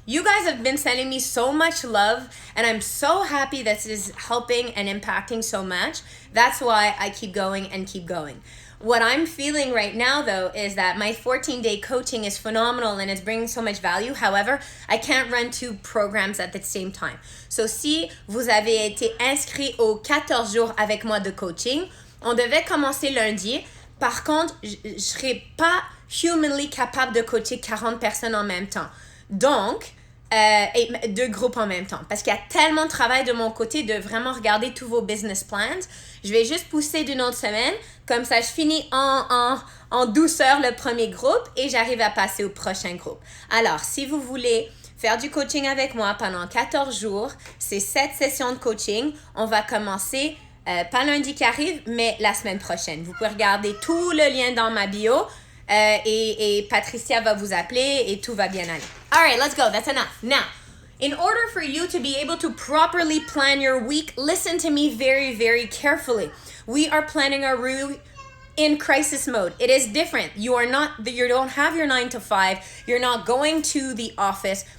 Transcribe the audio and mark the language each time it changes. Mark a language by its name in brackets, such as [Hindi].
[English] You guys have been sending me so much love, and I'm so happy this is helping and impacting so much. That's why I keep going and keep going. What I'm feeling right now, though, is that my 14-day coaching is phenomenal and it's bringing so much value. However, I can't run 2 programs at the same time. [French] So si vous avez été inscrit aux 14 jours avec moi de coaching, on devait commencer lundi. Par contre, je ne serais pas humanly capable de coacher 40 personnes en même temps. Donc, et 2 groupes en même temps. Parce qu'il y a tellement de travail de mon côté de vraiment regarder tous vos business plans. Je vais juste pousser d'une autre semaine. Comme ça, je finis en douceur le premier groupe et j'arrive à passer au prochain groupe. Alors, si vous voulez faire du coaching avec moi pendant 14 jours, c'est 7 sessions de coaching. On va commencer, pas lundi qui arrive, mais la semaine prochaine. Vous pouvez regarder tout le lien dans ma bio. Et Patricia va vous appeler et tout va bien aller. [English] All right, let's go. That's enough. Now, in order for you to be able to properly plan your week, listen to me very, very carefully. We are planning our week in crisis mode. It is different. You don't have your 9 to 5. You're not going to the office.